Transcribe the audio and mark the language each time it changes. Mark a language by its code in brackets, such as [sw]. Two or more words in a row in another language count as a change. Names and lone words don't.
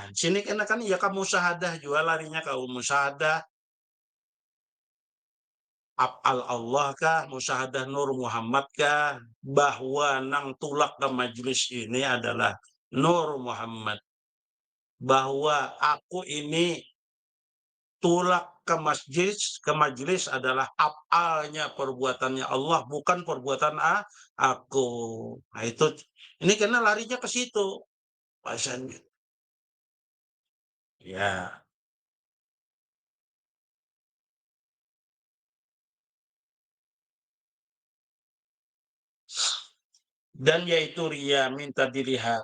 [bjn] Sini kan ya kamu musyahadah juga larinya kau musyahadah [ar] أفعال الله [bjn] kah, musyahadah Nur Muhammad kah, bahwa nang tulak ke majelis ini adalah Nur Muhammad. Bahwa aku ini tulak ke majelis adalah af'alnya perbuatannya Allah, bukan perbuatan aku. [id] Nah itu, ini karena larinya ke situ. Bahasanya. Ya. Dan yaitu ria minta dilihat.